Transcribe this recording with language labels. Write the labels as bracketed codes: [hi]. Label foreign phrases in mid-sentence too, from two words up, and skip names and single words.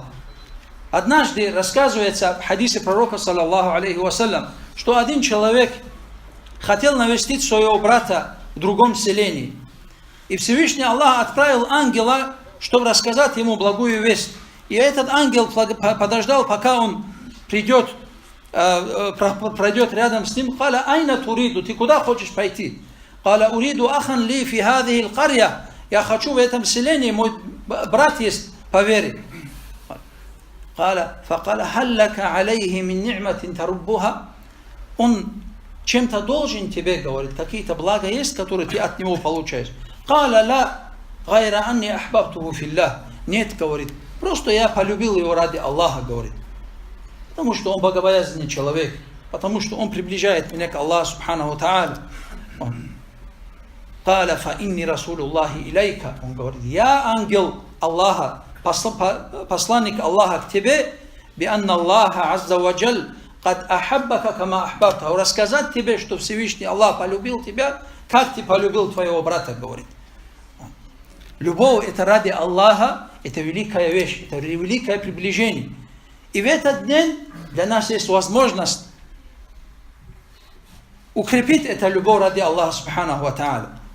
[ru] Однажды рассказывается в хадисе пророка, [ar] صلى الله عليه وسلم, [ru] что один человек хотел навестить своего брата в другом селении. И Всевышний Аллах отправил ангела, чтобы рассказать ему благую весть. И этот ангел подождал, пока он пройдет рядом с ним. [ar] «قال أين تريد», [ru] ты куда хочешь пойти? [ar] «قال أريد أخا لي في هذه القرية», [ru] я хочу в этом селении, мой брат есть по вере. [ar] «قال فقال هل لك عليه من نعمة تربها», [ru] он чем-то должен тебе, говорит, какие-то блага есть, которые ты от него получаешь. [ar] «قال لا غير أني أحببته في الله», [ru] нет, говорит, просто я полюбил его ради Аллаха, говорит. Потому что он богобоязненный человек, потому что он приближает меня к Аллаху [ar] سبحانه تعالى. «قال فإني رسول الله إليك», [ru] он говорит, я ангел Аллаха, посланник Аллаха к тебе, [ar] بأن الله عز وجل قد أحبك كما أحببت, [ru] рассказать тебе, что Всевышний Аллах полюбил тебя, как ты полюбил твоего брата, говорит. Любовь это ради Аллаха, это великая вещь, это великое приближение. И в этот день для нас есть возможность укрепить эту любовь ради Аллаха [ar] سبحانه وتعالى.